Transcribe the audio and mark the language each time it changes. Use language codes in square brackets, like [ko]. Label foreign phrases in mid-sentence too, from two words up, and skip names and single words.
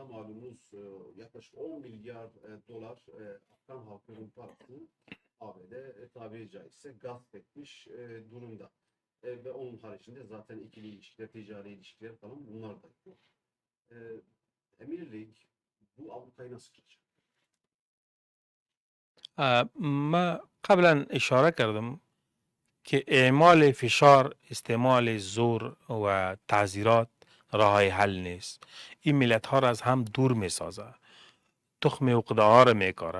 [tr] Malumunuz yaklaşık 10 milyar dolar Afgan halkının parasını ABD tabiri caizse gasp etmiş durumda. Ve onun haricinde zaten ikili ilişkiler, ticari ilişkiler falan bunlar da yok. E, Emirlik bu ablukayı nasıl kıracak? [fa] ما قبلا اشاره کردم که اعمال فشار، استعمال زور و تعذیرات راه حل نیست. این ملت ها را از هم دور می سازه، تخم عقده ها را می کاره.